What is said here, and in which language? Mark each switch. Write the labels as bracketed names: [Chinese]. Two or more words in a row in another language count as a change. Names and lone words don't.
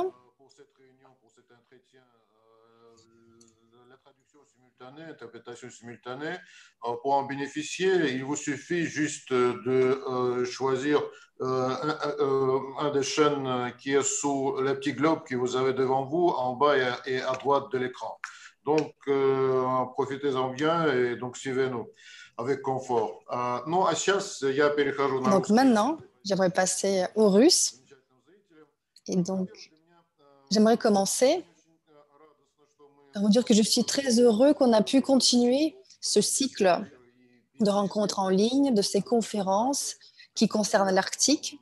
[French] Pour cette réunion, pour cet entretien, la traduction simultanée, interprétation simultanée, pour en bénéficier, il vous suffit juste de choisir un des chaînes qui est sous le petit globe que vous avez devant vous, en bas et à droite de l'écran. Donc, profitez-en bien et donc suivez-nous avec confort. [Russian] Ну, а сейчас я перехожу на [French] Donc [Russian] русский. [French] maintenant, j'aimerais passer au russe. Et donc, j'aimerais commencer par vous dire que je suis très heureux qu'on a pu continuer ce cycle de rencontres en ligne, de ces conférences qui concernent l'Arctique.